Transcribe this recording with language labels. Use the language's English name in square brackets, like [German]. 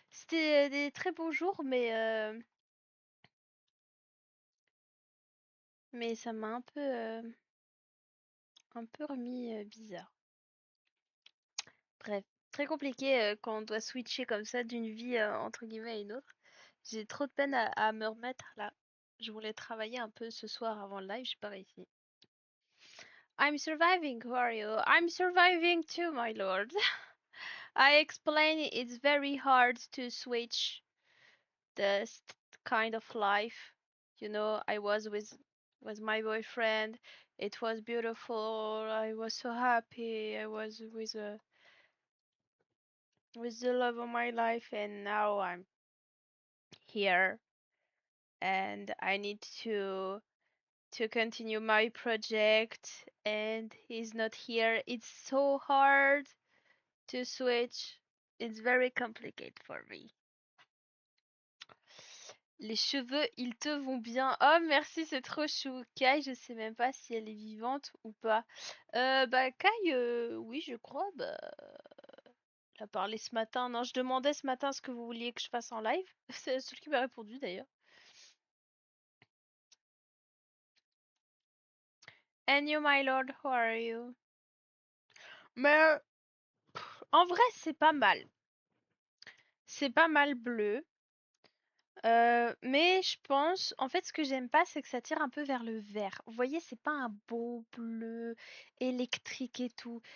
[French] C'était des très beaux jours, mais ça m'a un peu remis bizarre. Bref, très compliqué quand on doit switcher comme ça d'une vie entre guillemets à une autre. J'ai trop de peine à me remettre là. Je voulais travailler un peu ce soir avant le live, j'ai pas réussi. [English] I'm surviving, who are you? I'm surviving too, my lord. I explain it's very hard to switch this kind of life. You know, I was with my boyfriend. It was beautiful. I was so happy. I was with the love of my life, and now I'm here, and I need to continue my project, and he's not here. It's so hard to switch. It's very complicated for me. [French] Les cheveux, ils te vont bien. Oh, merci, c'est trop chou. Kai, je sais même pas si elle est vivante ou pas. Bah, Kai, oui, je crois. Bah, elle a parlé ce matin. Non, je demandais ce matin ce que vous vouliez que je fasse en live. C'est la seule qui m'a répondu d'ailleurs. [English] And you, my lord, how are you? [French] Mais en vrai, c'est pas mal. C'est pas mal bleu. Mais je pense, en fait, ce que j'aime pas, c'est que ça tire un peu vers le vert. Vous voyez, c'est pas un beau bleu électrique et tout.